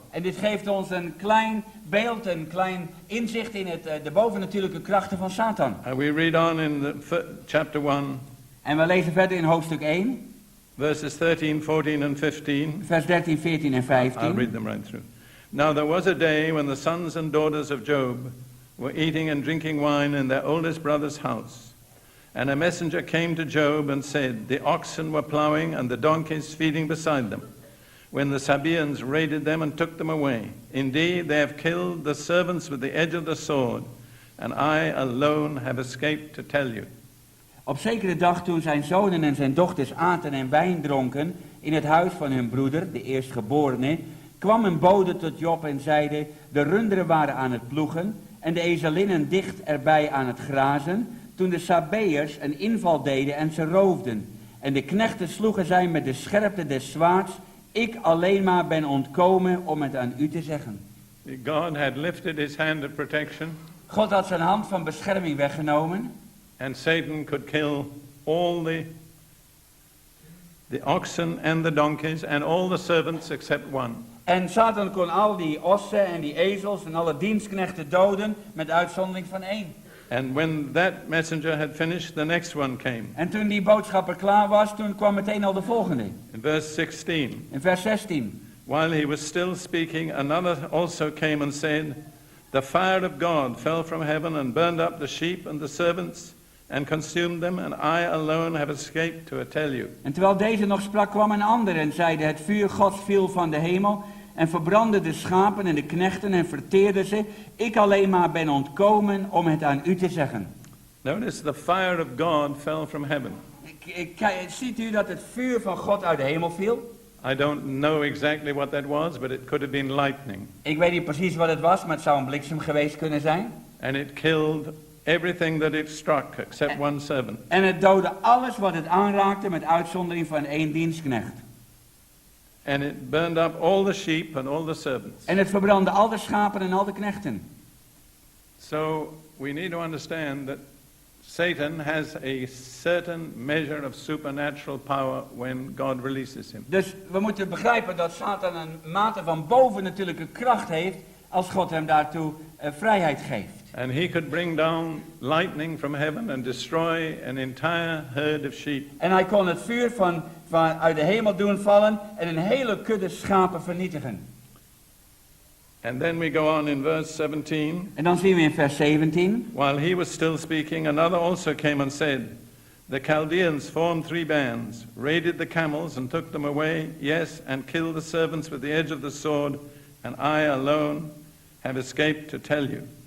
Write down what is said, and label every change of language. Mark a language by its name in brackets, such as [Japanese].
[Dutch] En dit geeft ons een klein beeld, een klein inzicht in de bovennatuurlijke krachten van Satan. [English] And we read on in chapter 1. [Dutch] En we lezen verder in hoofdstuk 1. [English] Verses 13, 14 and 15. [Dutch] Vers 13, 14 en 15. [English] I'll read them right through. Now there was a day when the sons and daughters of Job were eating and drinking wine in their oldest brother's house. And a messenger came to Job and said, the oxen were plowing and the donkeys feeding beside them, when the Sabaeans raided them and took them away. Indeed, they have killed the servants with the edge of the sword, and I alone have escaped to tell you. [Dutch] Op zekere dag toen zijn zonen en zijn dochters aten en wijn dronken in het huis van hun broeder, de eerstgeborene, kwam een bode tot Job en zeide, de runderen waren aan het ploegen en de ezelinnen dicht erbij aan het grazen, toen de Sabaeërs een inval deden en ze roofden. En de knechten sloegen zij met de scherpte des zwaards, ik alleen maar ben ontkomen om het aan u te zeggen. [English] God had lifted his hand of protection. [Dutch] God had zijn hand van bescherming weggenomen. [English] And Satan could kill all the oxen and the donkeys and all the servants except one. [Dutch] En Satan kon al die ossen en die ezels en alle dienstknechten doden met uitzondering van één. [English] And when that messenger had finished, the next one came. [Dutch] En toen die boodschapper klaar was, toen kwam meteen al de volgende. [English] In verse 16. [Dutch] In vers 16. [English] While he was still speaking, another also came and said, the fire of God fell from heaven and burned up the sheep and the servants and consumed them, and I alone have escaped to tell you. [Dutch] En terwijl deze nog sprak, kwam een ander en zeide, het vuur Gods viel van de hemel en verbrandde de schapen en de knechten en verteerde ze. Ik alleen maar ben ontkomen om het aan u te zeggen. [English] Notice the fire of God fell from heaven. [Dutch] Ziet u dat het vuur van God uit de hemel viel? [English] I don't know exactly what that was, but it could have been lightning. [Dutch] Ik weet niet precies wat het was, maar het zou een bliksem geweest kunnen zijn. [English] And it killed everything that it struck except one servant. [Dutch] En het doodde alles wat het aanraakte met uitzondering van 1 dienstknecht. [English] And it burned up all the sheep and all the servants. [Dutch] En het verbrandde al de schapen en al de knechten. [English] So we need to understand that Satan has a certain measure of supernatural power when God releases him. [Dutch] Dus we moeten begrijpen dat Satan een mate van bovennatuurlijke kracht heeft als God hem daartoe vrijheid geeft. [English] And he could bring down lightning from heaven and destroy an entire herd of sheep. [Dutch] En hij kon het vuur van uit de hemel doen vallen en een hele kudde schapen vernietigen. [English] And then we go on in verse 17. [Dutch] En dan zien we in vers 17. [English] While he was still speaking, another also came and said, the Chaldeans formed 3 bands, raided the camels and took them away, yes, and killed the servants with the edge of the sword, and I alone have escaped to tell you.